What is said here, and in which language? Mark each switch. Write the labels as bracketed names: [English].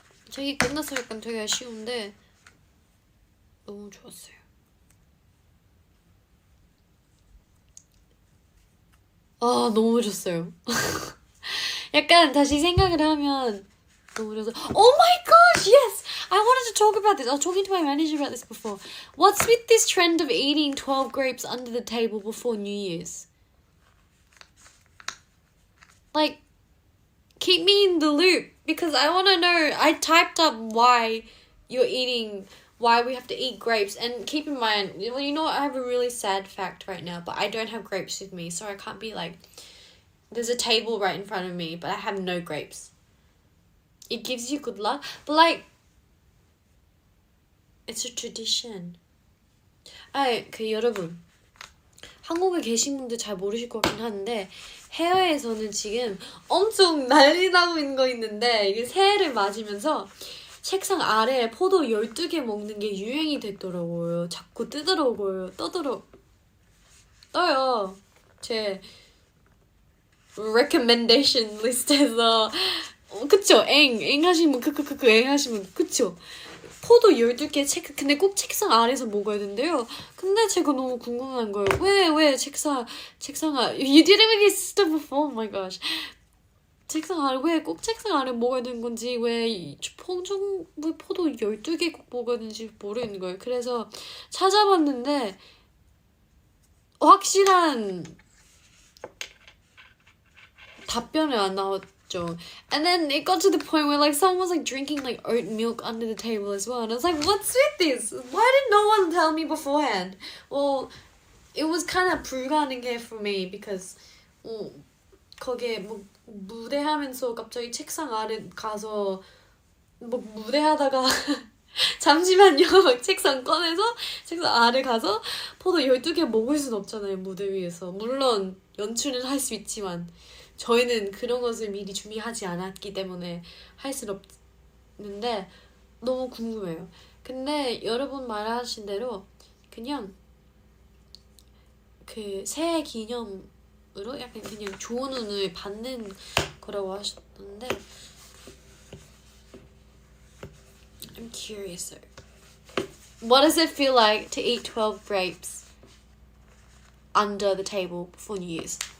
[Korean] 책이 끝났어 약간 되게 아쉬운데 너무 좋았어요. 아, 너무 좋았어요. 약간 다시 생각을 하면 너무 좋았어요. [English] Oh my gosh, yes! I wanted to talk about this. I was talking to my manager about this before. What's with this trend of eating 12 grapes under the table before New Year's? Like, keep me in the loop because I want to know. I typed up why we have to eat grapes, and keep in mind, you know, I have a really sad fact right now, but I don't have grapes with me, so I can't be like, there's a table right in front of me, but I have no grapes. It gives you good luck, but like, it's a tradition. [Korean] 여러분, 한국에 계신 분들 잘 모르실 것 같긴 한데 해외에서는 지금 엄청 난리 나고 있는 거 있는데, 이게 새해를 맞으면서 책상 아래에 포도 12개 먹는 게 유행이 됐더라고요. 자꾸 떠요. 제 recommendation 리스트에서. 그쵸? 엥 하시면 엥 하시면 그쵸? 포도 12개 근데 꼭 책상 아래에서 먹어야 된대요. 근데 제가 너무 궁금한 거예요. 왜 책상 [English] you didn't make it before? Oh my gosh. [Korean] 책상 아래 왜 꼭 책상 아래 먹어야 되는 건지, 왜 포도 12개 꼭 먹어야 되는지 모르겠는 거예요. 그래서 찾아봤는데 확실한 답변이 안 나왔죠. [English] And then it got to the point where like someone was like drinking like oat milk under the table as well, and I was like, what's with this? Why did no one tell me beforehand? Well, it was kind of [Korean] 불가능해 [English] for me because [Korean] 거기에 뭐 무대하면서 갑자기 책상 아래 가서 뭐 무대하다가 잠시만요 막 책상 꺼내서 책상 아래 가서 포도 12개 먹을 순 없잖아요, 무대 위에서. 물론 연출은 할 수 있지만 저희는 그런 것을 미리 준비하지 않았기 때문에 할 수는 없는데 너무 궁금해요. 근데 여러분 말하신 대로 그냥 그 새해 기념으로 약간 그냥 좋은 운을 받는 거라고 하셨는데 [English] I'm curious though. What does it feel like to eat 12 grapes under the table before New Year's?